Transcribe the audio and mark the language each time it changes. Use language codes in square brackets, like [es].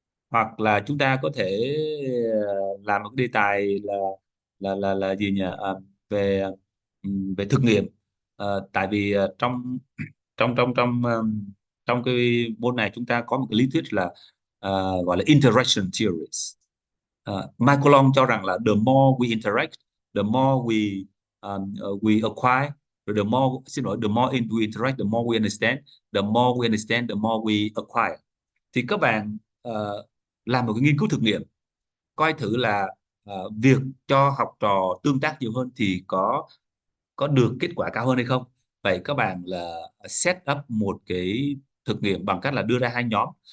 [vi] Hoặc là chúng ta có thể làm một cái đề tài là gì nhỉ, về về thực nghiệm. Tại vì trong trong trong trong trong cái môn này chúng ta có một cái lý thuyết là gọi là interaction theories. [en] Michael Long [vi] cho rằng là [en] the more we interact, the more we acquire, [vi] rồi [en] the more we interact, the more we understand, the more we understand, the more we acquire. [vi] Thì các bạn làm một cái nghiên cứu thực nghiệm, coi thử là việc cho học trò tương tác nhiều hơn thì có được kết quả cao hơn hay không. Vậy các bạn là set up một cái thực nghiệm bằng cách là đưa ra hai nhóm.